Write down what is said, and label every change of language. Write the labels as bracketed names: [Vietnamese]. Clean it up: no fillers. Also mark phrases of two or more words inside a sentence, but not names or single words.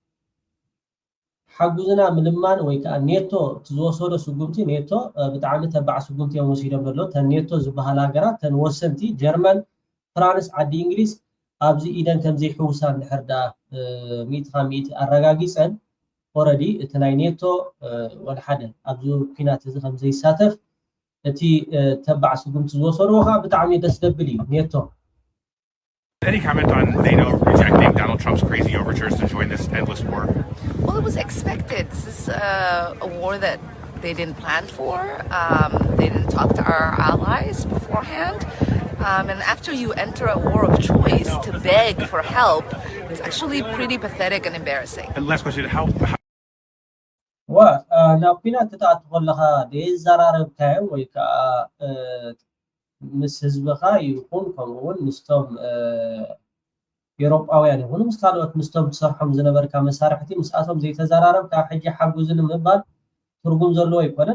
[Tigrinya] ሓጉዝና ምልማን ወይ ከዓ ኔቶ ዝወሰዶ ስጉምቲ ኔቶ ብጣዕሚ ተባዕ ስጉምቲ እዮም ወሲዶም ዘሎ ተን ኔቶ ዝበሃል ሃገራት ተን ወሰንቲ ጀርመን ፍራንስ ዓዲ እንግሊዝ ኣብዚ ኢደን ከምዘይሕውሳ እንድሕር ዳ 100% ኣረጋጊፀን ኦረዲ እቲ ናይ ኔቶ ወደ ሓደ ኣብዚ ኩናት እዚ ከምዘይሳተፍ እቲ ተባዕ ስጉምቲ ዝወሰድዎ ከዓ ብጣዕሚ ደስ ደብል እዩ ኔቶ [English] Any comment on NATO rejecting Donald Trump's crazy overtures to join this endless war? Well, it was expected. This is a war that they didn't plan for. They didn't talk to our allies beforehand. And after you enter a war of choice to beg for help, it's actually pretty pathetic and embarrassing. And last question, how [Tigrinya] ናብ ኩናት ክትኣቱ ከለኻ ደይዘራረብካዮ ወይ ከዓ ምስ ህዝብኻ ይኹን ከምኡውን ምስቶም ኤውሮጳውያን ይኹኑ ምስ ካልኦት ምስቶም ትሰርሖም ዝነበርካ መሳርሕቲ ምስኣቶም ዘይተዘራረብካ ሕጂ ሓጉዝን ምባል ትርጉም ዘለዎ ኣይኮነን